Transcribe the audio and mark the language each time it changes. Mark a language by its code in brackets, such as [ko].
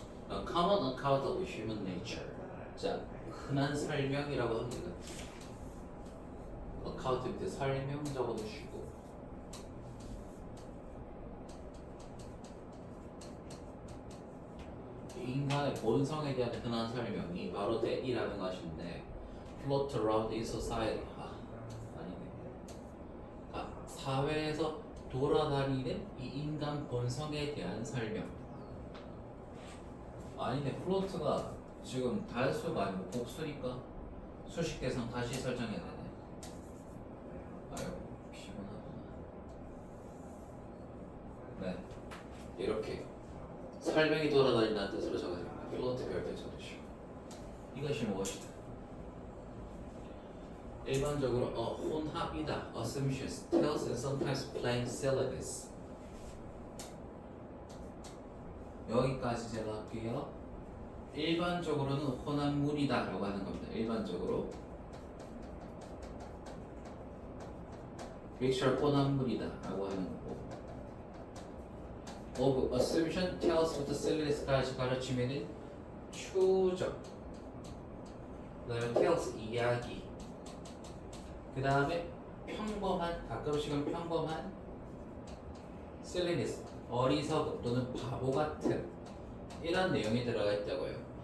[en] A common account of human nature. [ko] 자, 흔한 설명이라고 합니다. account 밑에 설명 적어두시고 인간의 본성에 대한 흔한 설명이 바로 that이라는 것인데 [en] float around in society. [ko] 아니네. 사회에서 돌아다니는 이 인간 본성에 대한 설명. 아니네. 플로트가 지금 단수가 아니고 복수니까 수식 대상 다시 설정해야 되네. 아유 피곤하구나. 네, 이렇게 설명이 돌아다닌다는 뜻으로 적어집니다. 플로트 별표 적으시고 이것이 무엇이다? 일반적으로 혼합이다. [en] Assumptions, tells and sometimes plain silliness. [ko] 여기까지 제가 할게요. 일반적으로는 혼합물이다 라고 하는 겁니다. 일반적으로 믹처 혼합물이다 라고 하는 거고 [en] of assumption, tells [ko] 부터 silliness까지 가르치면은 추정 그 다음에 tells 이야기 그 다음에 평범한 가끔씩은 평범한 silliness 어리석음 또는 바보 같은 이런 내용이 들어가 있다고요.